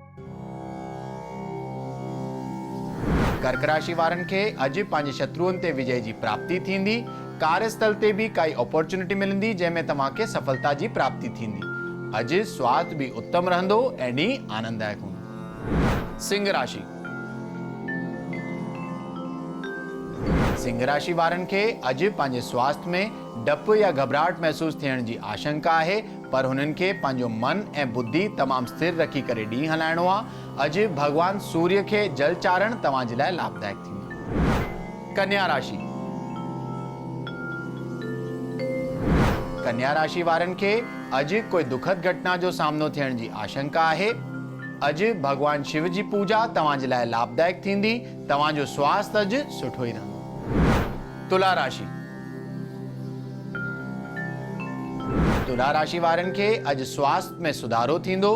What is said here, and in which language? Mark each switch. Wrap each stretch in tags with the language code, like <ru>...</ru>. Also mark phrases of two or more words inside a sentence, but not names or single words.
<sd>कर्क राशि वारनि खे अॼु पंहिंजे शत्रुअनि ते विजय जी प्राप्ति थींदी। कार्यस्थल ते बि काई अपॉर्चुनिटी मिलंदी जंहिंमें तव्हांखे सफलता जी प्राप्ति थींदी। अॼु स्वास्थ्य भी उत्तम रहंदो ऐं ॾींहुं आनंददायक हूंदो। सिंह राशि। सिंह राशि वारनि खे अॼु पंहिंजे स्वास्थ्य में डपु या घबराहट महसूस थियण जी आशंका आहे, पर हुननि खे पंहिंजो मन ऐं बुद्धि तमामु स्थिर रखी करे ॾींहुं हलाइणो आहे। अॼु भगवान सूर्य खे जल चाढ़ण तव्हां जे लाइ लाभदायक थींदो। कन्या राशि। कन्या राशि वारनि खे अॼु कोई दुखद घटना जो सामनो थियण जी आशंका आहे। अॼु भगवान शिव जी पूजा तव्हां जे लाइ लाभदायक थींदी। तव्हांजो स्वास्थ्य अॼु सुठो ई रहंदो। तुला राशि। तुला राशि वारनि खे अॼु स्वास्थ्य में सुधारो थींदो।</sd>